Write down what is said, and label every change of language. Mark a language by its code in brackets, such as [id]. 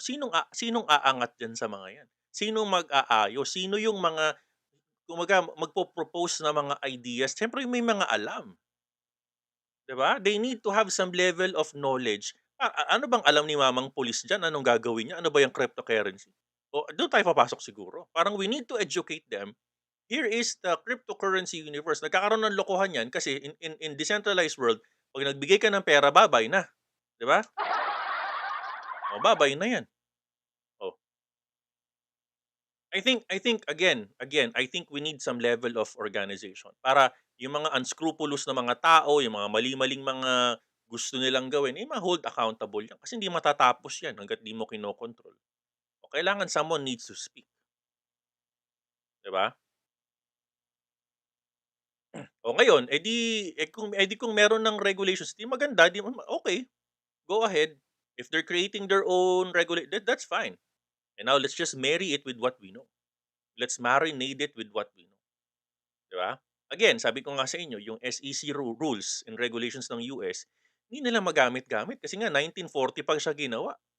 [tl] Sinong aangat diyan sa mga 'yan? Sinong mag-aayos? Sino yung mga kumbaga magpo-propose na mga ideas? Siyempre may mga alam, 'di ba? [en] They need to have some level of knowledge. [tl] Ano bang alam ni mamang pulis diyan? Anong gagawin niya? Ano ba yung cryptocurrency? O do'n tayo papasok siguro. [en] Parang we need to educate them. Here is the cryptocurrency universe. [tl] Nagkakaroon ng lokohan 'yan kasi [en] in decentralized world, [tl] 'pag nagbigay ka ng pera, babay na, 'di ba? O, babay na 'yan. [en] Oh, I think again, I think we need some level of organization [tl] para yung mga unscrupulous na mga tao, yung mga mali-maling mga gusto nilang gawin, ma-hold accountable 'yan kasi hindi matatapos 'yan hangga't 'di mo kinokontrol. O kailangan [en] someone needs to speak, 'di ba? [tl] O ngayon, kung meron ng regulations, 'di maganda, 'di okay, [en] go ahead. If they're creating their own that's fine. And now let's just marry it with what we know. Let's marinate it with what we know, 'di ba? [tl] Again, sabi ko nga sa inyo, yung SEC rules and regulations ng US, hindi nila magamit-gamit kasi nga 1940 pa siya ginawa.